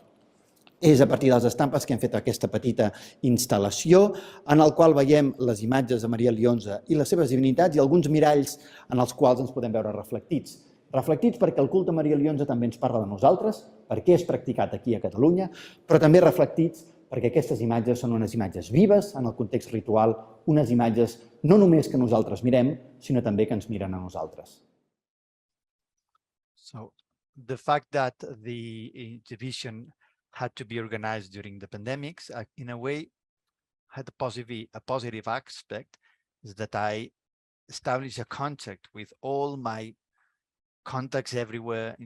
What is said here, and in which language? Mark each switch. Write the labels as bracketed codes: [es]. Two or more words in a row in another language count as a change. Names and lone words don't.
[ca] És a partir de les estampes que hem fet aquesta petita instal·lació en el qual veiem les imatges de Maria Llonze i les seves divinitats i alguns miralls en els quals ens podem veure reflectits. Reflectits perquè el culte a Maria Llonze també ens parla de nosaltres, perquè és practicat aquí a Catalunya, però també reflectits perquè aquestes imatges són unes imatges vives en el context ritual, unes imatges no només que nosaltres mirem, sinó també que ens miren a nosaltres. [en] So the fact that the exhibition had to be organized during the pandemics, in a way, had a positive aspect, is that I established a contact with all my contacts everywhere in